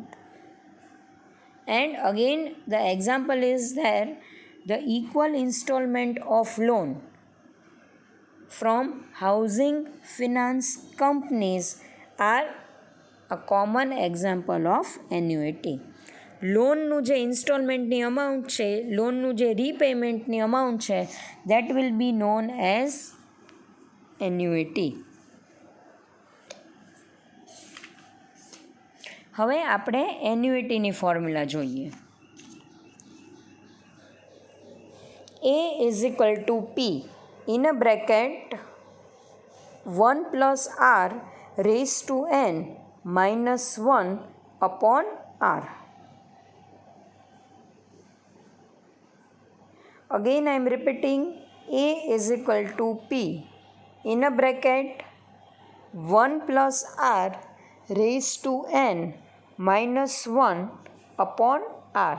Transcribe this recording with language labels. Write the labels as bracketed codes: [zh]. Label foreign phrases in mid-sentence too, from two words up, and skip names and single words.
[en] And again the example is there, the equal installment of loan from housing finance companies are a common example of annuity. [gu] લોનનું જે ઇન્સ્ટોલમેન્ટની અમાઉન્ટ છે, લોનનું જે રીપેમેન્ટની અમાઉન્ટ છે, [en] that will be known as annuity. [gu] હવે આપણે એન્યુઇટીની ફોર્મ્યુલા જોઈએ. [en] A is equal to P in a bracket 1 plus R raised to N minus 1 upon R. Again I am repeating, A is equal to P in a bracket 1 plus R raised to N minus 1 upon R.